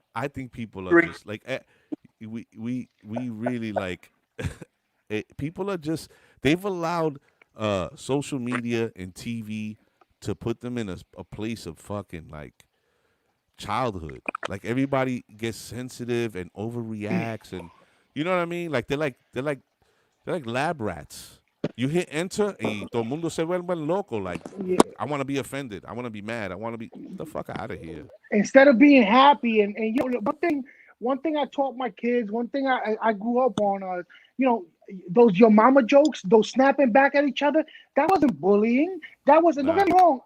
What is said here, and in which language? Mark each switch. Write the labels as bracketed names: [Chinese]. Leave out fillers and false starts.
[English] I think people are just like we really like people are just they've allowed social media and TV to put them in a place of fucking like childhood. Like everybody gets sensitive and overreacts, and you know what I mean. Like they're like lab rats. You hit enter [Spanish] y todo el mundo se vuelve loco. [English] Like yeah. I want to be offended. I want to be mad. I want to be the fuck out of here. Instead of being happy and one thing I taught my kids, one thing I grew up on, those your mama jokes, those snapping back at each other, that wasn't bullying. That wasn't. Don't get me wrong.